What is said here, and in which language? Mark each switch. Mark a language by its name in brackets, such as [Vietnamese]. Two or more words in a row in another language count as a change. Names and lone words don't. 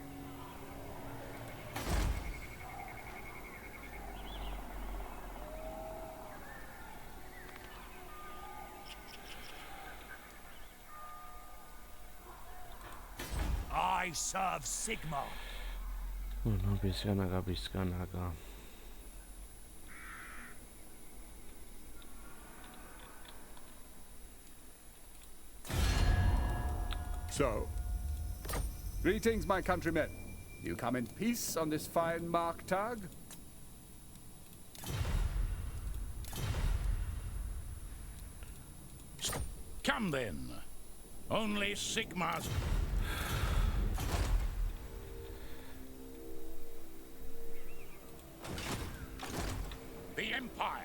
[English] I serve Sigma. [Basque] Bueno, pizkanaka, pizkanaka. [English] So, greetings, my countrymen. You come in peace on this fine Marktag? Come then. Only Sigma's... The Empire.